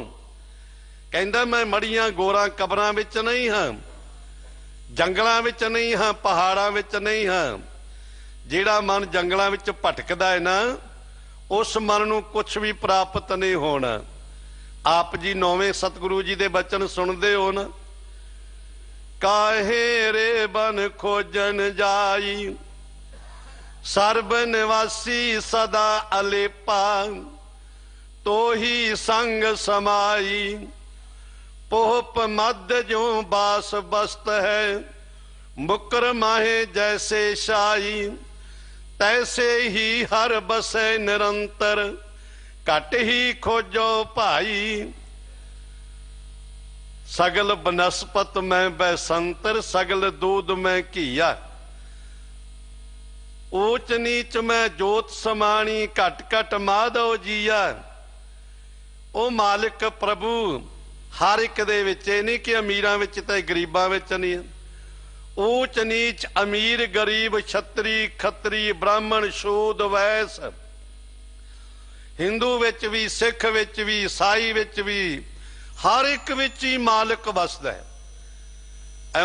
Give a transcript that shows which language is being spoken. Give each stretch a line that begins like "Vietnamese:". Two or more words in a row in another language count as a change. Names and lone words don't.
Punjabi: ਕਹਿੰਦਾ ਮੈਂ ਮੜ੍ਹੀਆਂ ਗੋਰਾਂ ਕਬਰਾਂ ਵਿੱਚ ਨਹੀਂ ਹਾਂ, ਜੰਗਲਾਂ ਵਿੱਚ ਨਹੀਂ ਹਾਂ, ਪਹਾੜਾਂ ਵਿੱਚ ਨਹੀਂ ਹਾਂ। ਜਿਹੜਾ ਮਨ ਜੰਗਲਾਂ ਵਿੱਚ ਭਟਕਦਾ ਹੈ ਨਾ, ਉਸ ਮਨ ਨੂੰ ਕੁਝ ਵੀ ਪ੍ਰਾਪਤ ਨਹੀਂ ਹੋਣਾ। ਆਪ ਜੀ ਨੌਵੇਂ ਸਤਿਗੁਰੂ ਜੀ ਦੇ ਬਚਨ ਸੁਣਦੇ ਹੋ ਨਾ, ਕਾਹੇ ਰੇ ਬਨ ਖੋਜਨ ਜਾਈ, ਸਰਬ ਨਿਵਾਸੀ ਸਦਾ ਅਲੇਪਾ, ਤੋ ਹੀ ਸੰਗਿ ਸਮਾਈ, ਪੋਪ ਮਧਿ ਜੋ ਬਾਸੁ ਬਸਤ ਹੈ, ਮੁਕਰ ਮਾਹਿ ਜੈਸੇ ਸ਼ਾਈ, ਤੈਸੇ ਹੀ ਹਰਿ ਬਸੇ ਨਿਰੰਤਰਿ, ਘਟ ਹੀ ਖੋਜਹੁ ਭਾਈ। ਸਗਲ ਬਨਸਪਤਿ ਮਹਿ ਬੈਸੰਤਰੁ, ਸਗਲ ਦੂਧ ਮਹਿ ਘੀਆ, ਊਚ ਨੀਚ ਮਹਿ ਜੋਤਿ ਸਮਾਣੀ, ਘਟਿ ਘਟਿ ਮਾਧਉ ਜੀਆ। ਓ ਮਾਲਕ ਪ੍ਰਭੂ ਹਰ ਇੱਕ ਦੇ ਵਿੱਚ, ਨਹੀਂ ਕਿ ਅਮੀਰਾਂ ਵਿੱਚ ਤੇ ਗਰੀਬਾਂ ਵਿੱਚ ਨਹੀਂ। ਊਚ ਨੀਚ ਅਮੀਰ ਗਰੀਬ, ਛਤਰੀ ਖਤਰੀ, ਬ੍ਰਾਹਮਣ ਸ਼ੂਦ ਵੈਸ, ਹਿੰਦੂ ਵਿੱਚ ਵੀ, ਸਿੱਖ ਵਿੱਚ ਵੀ, ਈਸਾਈ ਵਿੱਚ ਵੀ, ਹਰ ਇੱਕ ਵਿੱਚ ਹੀ ਮਾਲਕ ਵਸਦਾ ਹੈ।